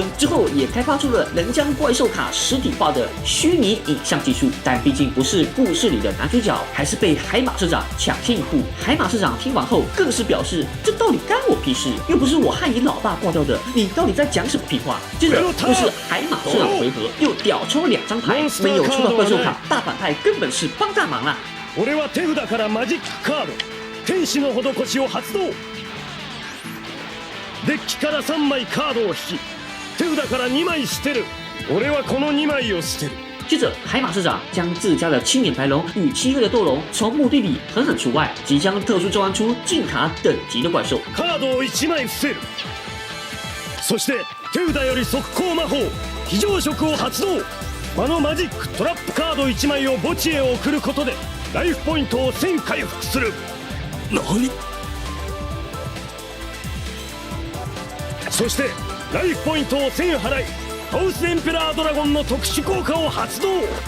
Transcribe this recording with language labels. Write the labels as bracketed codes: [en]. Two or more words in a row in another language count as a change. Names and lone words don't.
[zh] 之后也开发出了能将怪兽卡实体化的虚拟影像技术，但毕竟不是故事里的男主角，还是被海马市长抢先一步。海马市长听完后更是表示：“这到底干我屁事？又不是我害你老爸挂掉的，你到底在讲什么屁话？” 接着就是海马市长回合，又屌抽2张牌，没有抽到怪兽卡，大反派根本是帮大忙啦。 [ja] 俺は手札からマジックカード天使の施しを発動。デッキから3枚カードを引き手札から2枚捨てる。俺はこの2枚を捨てる。 [zh] 接着，海马市长将自家的青眼白龙与漆黑的斗龙从墓地里狠狠除外，即将特殊召唤出禁卡等级的怪兽。 [ja] カードを1枚伏せる。そして手札より速攻魔法非常食を発動。場のマジックトラップカード1枚を墓地へ送ることでライフポイントを1000回復する。何？そしてライフポイントを1000払いハウスエンペラードラゴンの特殊効果を発動。